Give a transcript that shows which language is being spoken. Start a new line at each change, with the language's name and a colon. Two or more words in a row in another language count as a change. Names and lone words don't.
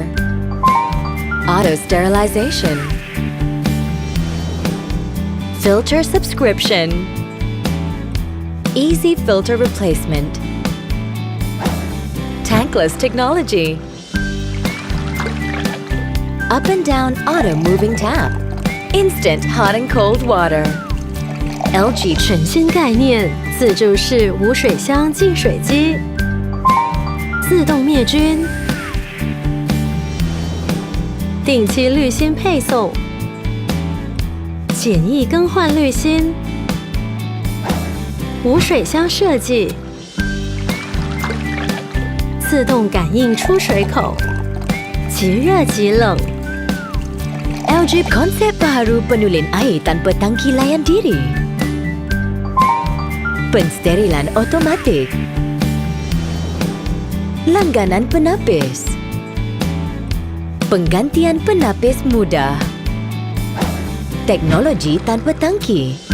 English: Auto sterilization. Filter subscription. Easy filter replacement. Tankless technology. Up and down auto moving tap. Instant hot and cold water. LG
Chinese: 全新概念，自助式无水箱净水机，自动灭菌，定期滤芯配送，简易更换滤芯，无水箱设计，自动感应出水口，即热即冷。
Malay: LG konsep baru Penulen air tanpa tangki Layan Diri. Pensterilan Automatik. Langganan Penapis. Penggantian Penapis mudah. Teknologi tanpa tangki.